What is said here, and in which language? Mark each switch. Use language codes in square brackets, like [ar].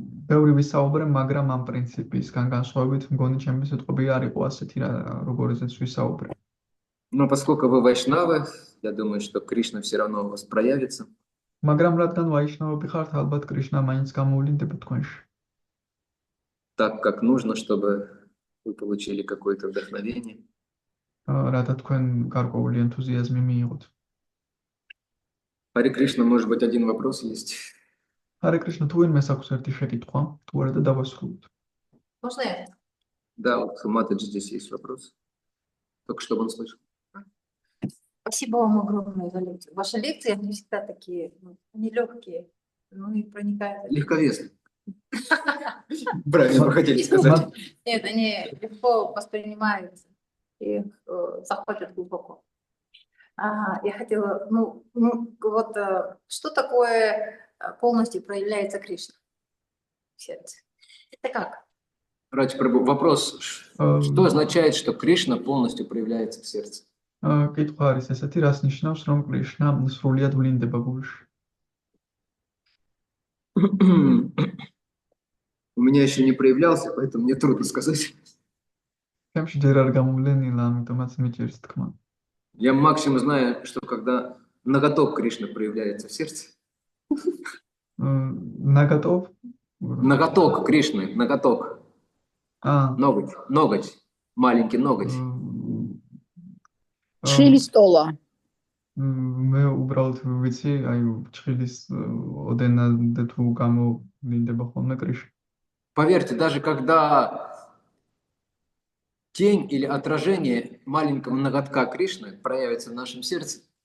[ka] ბევრი ვისაუბრე, მაგრამ ამ პრინციპისგან განსხვავებით, მგონი ჩემი სიტყვები არ იყო ასეთი, როგორიცაც ვისაუბრე. [ru] Но поскольку вы вайшнавы, я думаю, что Кришна все равно у вас проявится. [ka] მაგრამ რადგან ვაიშნავები ხართ, ალბათ კრიშნა მაინც გამოვლინდება თქვენში. [ru] Так, как нужно, чтобы вы получили какое-то вдохновение. [ka] რათა თქვენ გარკვეული ენთუზიაზმი მიიღოთ. [ru] Харе Кришна, может быть, один вопрос есть? [ka] ჰარე კრიშნა, თუ ვინმეს აქვს ერთი შეკითხვა, თუ არა და დავასრულოთ. [ru] Можно я? Да, вот у Матаджи здесь есть вопрос. Только чтобы он слышал. Спасибо вам огромное за лекцию. Ваши лекции, они всегда такие, они легкие, ну и проникают. Легковесно. Правильно вы хотели сказать. Нет, они легко воспринимаются и заходят глубоко. Я хотела, вот что такое полностью проявляется Кришна в сердце? Это как? Радж Прабху, вопрос. Что означает, что Кришна полностью проявляется в сердце? [ka] კითხვა არის ესეთი, რას ნიშნავს, რომ კრიშნა სრულიად ვლინდება გულში? [ru] У меня еще не проявлялся, поэтому мне трудно сказать. [ka] ჩემში ჯერ არ გამოვლენილა, ამიტომაც მიჭირს თქმა. [ru] Я максимум знаю, что когда ноготок Кришны проявляется в сердце. ნაგატოვ? Ноготок Кришны, ноготок. Ноготь, маленький ноготь. [ka] ჩხილი სტოლა. მე უბრალოდ ვიცი, აი ჩხილის ოდენადე თუ გამოვლინდება ხოლმე კრიშნა. [ru] Поверьте, даже когда тень или отражение маленького ноготка Кришны проявится в нашем сердце,